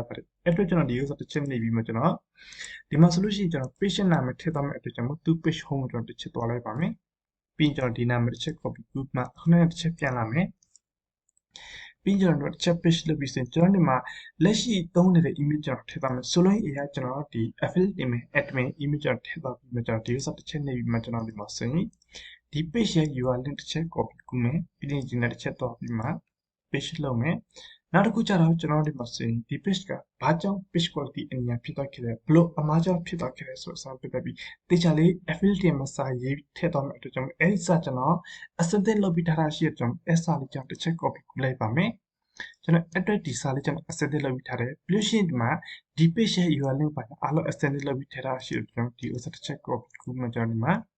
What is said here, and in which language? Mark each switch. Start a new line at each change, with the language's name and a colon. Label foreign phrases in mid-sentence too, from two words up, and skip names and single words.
Burmese: ပါတယ်အဲ့တော့ကျွန်တော်ဒီဥစ္စာတစ်ချက်နေပြီးမှကျွန်တော်ဒီမှာဆိုလို့ရှိရင်ကျွန်တော် page နာမည်ထည့်သွားမယ့်အတွက်ကျွန်တော်သူ့
English: page home
Burmese: ကိုကျွန်တော်တစ်ချက်သွားလိုက်ပါမယ်ပြီးကျွန်တော်ဒီနာမည်တစ်ချက် copy လုပ်မှခုနကတစ်ချက်ပြန်လာမယ်ပြီးကျွန်တော်တို့
English: chat page
Burmese: လုပ် ပြီးဆိုရင်ကျွန်တော်ဒီမှာလက်ရှိသုံးနေတဲ့ image ကျွန်တော်ထည့်သွားမယ်ဆိုလို့အရာကျွန်တော်ဒီ
English: affiliate image admin image
Burmese: ကျွန်တော်ထည့်သွားပြီးမှကျွန်တော်ဒီဥစ္စာတစ်ချက်နေပြီးမှကျွန်တော်ဒီမှာဆိုရင်ဒီ page ရဲ့
English: URL link
Burmese: တစ်ချက် copy ကူးမယ်ပြီးရင်ဒီနေ့တစ်ချက်တော့ပြီးမှ page လုပ်မယ်နောက်တစ်ခုကျတော့ကျွန်တော်ဒီမှာဆိုရင်ဒီ page ကဘာကြောင့်
English: page quality
Burmese: အများဖြစ်သွားခဲ့လဲဘလို့အမှားကြောင့်ဖြစ်သွားခဲ့လဲဆိုတော့စာပြပြပြီးတေချာလေး affiliate မှာစာရေးထည့်သွားမယ့်အတွက်ကြောင့်အဲ့ဒီစာကျွန်တော်အစတင်လုပ်ပြီးထားတာရှိတဲ့ကြောင့်အဲ့စာလေးကြောင့်တစ်ချက် copy ကူးလိုက်ပါမယ်ကျွန်တော် address ဒီစာလေးကျွန်တော် extend လုပ်ပြီးထားတယ်ပြီးလို့ရှိရင်ဒီမှာဒီ page ရဲ့
English: URL link
Burmese: ပါအားလုံး extend လုပ်ပြီးထားတာရှိတယ်ကျွန်တော်ဒီဥစ္စာတစ်ချက် copy ကူးမှကျွန်တော်ဒီမှာ